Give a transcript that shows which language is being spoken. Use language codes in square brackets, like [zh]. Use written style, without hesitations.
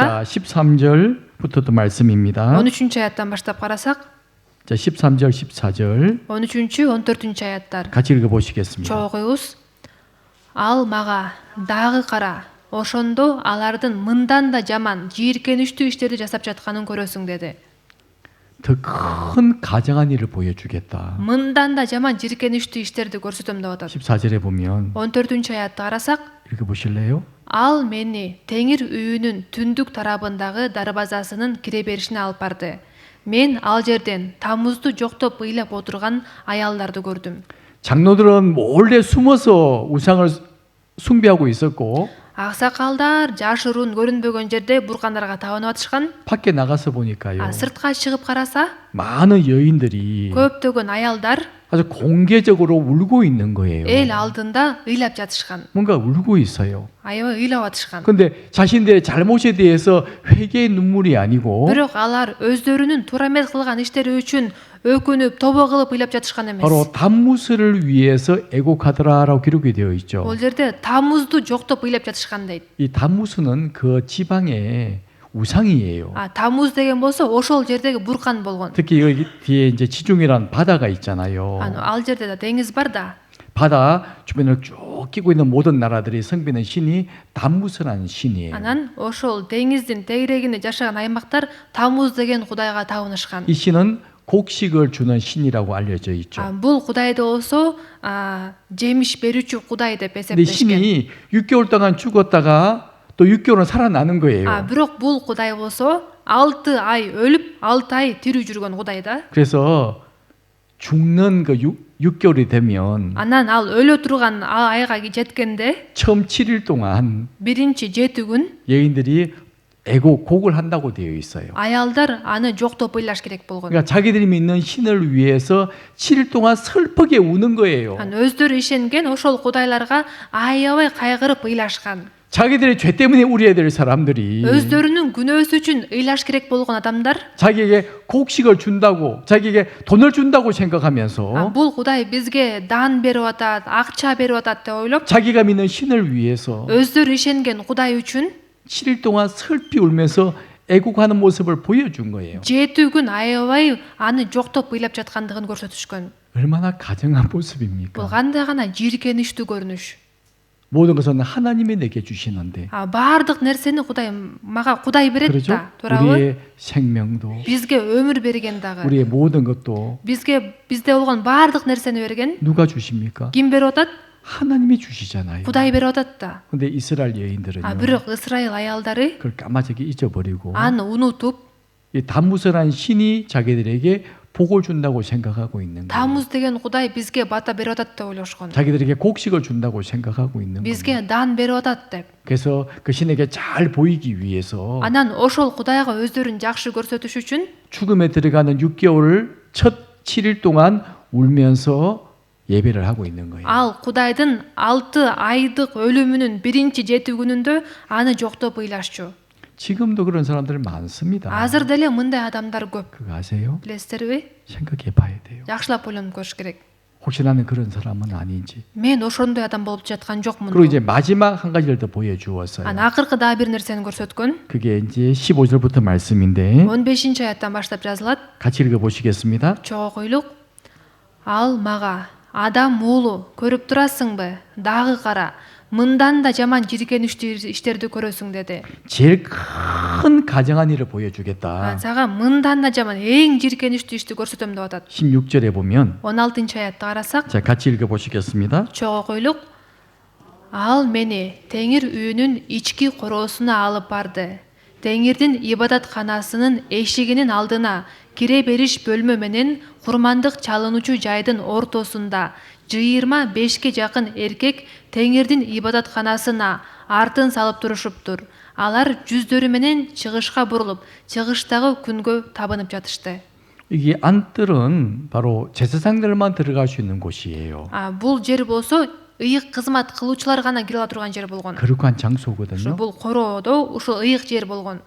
[ko] 자, 13절부터도 말씀입니다. [ky] 13-аяттан баштап карасак, [ko] 자, 13절, 14절 [ky] 13-14-аяттар. [ko] 같이 읽어보시겠습니다. [ky] Чогуу коебуз. Ал мага дагы кара. Ошондо алардын мындан да жаман, жийиркеничтүү иштерди жасап жатканын көрөсүң деди. [ko] 더 큰 가증한 일을 보여주겠다. [ky] Мындан да жаман жийиркеничтүү иштерди көрсөтөм деп атат. [ko] 14절에 보면 [ky] 14-аятты карасак, [ko] 읽어보실래요? [ky] ал мени Теңир үйүнүн түндүк тарабындагы дарбазасынын кире беришине алып барды. Мен ал жерден тамузду жоктоп ыйлап отурган аялдарды көрдүм. [ko] 장로들은 몰래 숨어서 우상을 숭배하고 있었고 [ky] Аксакалдар жашыруун көрүнбөгөн жерде буркандарга табынып атышкан. [ko] 밖에 나가서 보니까요. [ky] Сыртка чыгып караса, [ko] 많은 여인들이 [ky] көптөгөн аялдар [ko] 아주 공개적으로 울고 있는 거예요. [ky] эл алдында ыйлап жатышкан. [ko] 뭔가 울고 있어요. [ky] Аябай ыйлап атышкан. [ko] 근데 자신들의 잘못에 대해서 회개의 눈물이 아니고 [ky] Бирок алар өздөрүнүн туура эмес кылган иштери үчүн өкүнүп, тобо кылып ыйлап жатышкан эмес. [ko] 바로 담무스를 위해서 애곡하더라라고 기록이 되어 있죠. [ky] Ол жерде Тамузду жоктоп ыйлап жатышкан дейт. [ko] 이 담무스는 그 지방의 우상이에요. [ky] Тамуз деген болсо ошол жердеги буркан болгон. [ko] 특히 여기 뒤에 이제 지중해라는 바다가 있잖아요. [ky] Ал жерде да деңиз бар да. [ko] 바다 주변을 쭉 끼고 있는 모든 나라들이 섬기는 신이 담무스라는 신이에요. [ky] Анан ошол деңиздин тегерегинде жашаган аймактар Тамуз деген кудайга табынышкан. [ko] 이 신은 곡식을 주는 신이라고 알려져 있죠. [ky] Бул кудайды болсо жемиш берүүчү кудай деп [ko] 근데 [ky] эсептешкен. [ko] 신이 6개월 동안 죽었다가 또 6개월은 살아나는 거예요. [ky] Бирок бул кудай болсо 6 ай өлүп, 6 ай тирүү жүргөн кудай да. [ko] 그래서 죽는 그 6개월이 되면 [ky] Анан ал өлө турган айга жеткенде [ko] 처음 7일 동안 [ky] биринчи 7 күн [ko] 여인들이 곡을 한다고 되어 있어요. [ky] аялдар аны жоктоп ыйлаш керек болгон. [ko] 그러니까 자기들이 믿는 신을 위해서 7일 동안 슬프게 우는 거예요. [ky] Өздөрү ишенген ошол кудайларга аябай кайгырып ыйлашкан. [ko] 자기들의 죄 때문에 울어야 될 사람들이 [ky] Өздөрүнүн күнөөсү үчүн ыйлаш керек болгон адамдар [ko] 자기에게 곡식을 준다고, 자기에게 돈을 준다고 생각하면서 [ky] бул кудай бизге дан берип атат, акча берип атат деп ойлоп, [ko] 자기가 믿는 신을 위해서 [ky] өздөрү ишенген кудай үчүн [ko] 7일 동안 슬피 울면서 애국하는 모습을 보여준 거예요. [ky] 7 күн аябай аны жоктоп ыйлап жаткандыгын көрсөтүшкөн. [ko] 얼마나 가정한 [ky] Бул [ko] 모습입니까? [ky] кандай гана жийиркеничтүү көрүнүш. [ko] 모든 것은 하나님이 내게 주시는데 [ky] Баардык нерсени Кудай мага Кудай берет [ko] 그렇죠? [ky] да, туурабы? [ko] 우리의 생명도 [ky] Бизге өмүр берген дагы. [ko] 우리의 모든 것도 [ky] Бизде болгон баардык нерсени берген [ko] 누가 주십니까? [ky] ким берип атат? [ko] 하나님이 주시잖아요. [ky] Кудай берип атат да. [ko] 근데 이스라엘 여인들은요 [ky] Бирок Исраил аялдары [ko] 그걸 까마득히 잊어버리고 [ky] аны унутуп, [ko] 이 담무스라는 신이 자기들에게 복을 준다고 생각하고 있는 거예요. [ky] Тамуз деген Кудай бизге бата берип атат деп ойлошкон. [ko] 자기들에게 곡식을 준다고 생각하고 있는 거예요. [ky] Бизге дан берип атат деп. [ko] 그래서 그 신에게 잘 보이기 위해서 [ky] Анан ошол Кудайга өздөрүн жакшы көрсөтүш үчүн [ko] 죽음에 들어가는 6개월을 첫 7일 동안 울면서 예배를 하고 있는 거예요. [ky] ал Кудайдын 6 айдык өлүмүнүн биринчи 7 күнүндө аны жоктоп ыйлашчу. [ko] 지금도 그런 사람들 많습니다. [ky] Азыр деле мындай адамдар көп. [ko] 그거 아세요? [ky] Билесиздерби? [ko] 생각해 봐야 돼요. [ky] Жакшылап ойлонуп көрүш керек. [ko] 혹시 나는 그런 사람은 아닌지. [ky] Мен ошондой адам болуп жаткан жокмун. [ko] 그리고 이제 마지막 한 가지를 더 보여주었어요. [ky] Акыркы дагы бир нерсени көрсөткөн. [ko] 그게 이제 15절부터 말씀인데 [ky] 15-аяттан баштап жазылат. [ko] 같이 읽어보시겠습니다. [ky] Чогуу куйлук. Ал мага: "Адам уулу, көрүп турасыңбы? Дагы кара. Мындан да жаман жиркеничтүү иштерди көрөсүң" деди. [ko] 제일 큰 가정한 일을 보여주겠다. [ky] Сага мындан да жаман эң жиркеничтүү ишти көрсөтөм деп атат. [ko] 16절에 보면 [ky] 16-аятты карасак, [ko] 자 같이 읽어보시겠습니다. [ky] чогуу куйлук. Ал мени Теңир үйүнүн ички короосуна алып барды. Теңирдин ибадатканасынын эшигинин алдына, кире бериш бөлмө менен курмандык чалынуучу жайдын ортосунда 25ке жакын эркек Теңирдин ибадатканасына артын салып турушуптур. Алар жүздөрү менен чыгышка бурулуп, чыгыштагы күнгө табынып жатышты. [ko] 이게 안뜰은 바로 제사장들만 들어갈 수 있는 곳이에요. [ky] Бул жер болсо ыйык кызмат кылуучулар гана кире ала турган жер болгон. [ko] 거룩한 장소거든요. [ky] Бул короодо ушул ыйык жер болгон.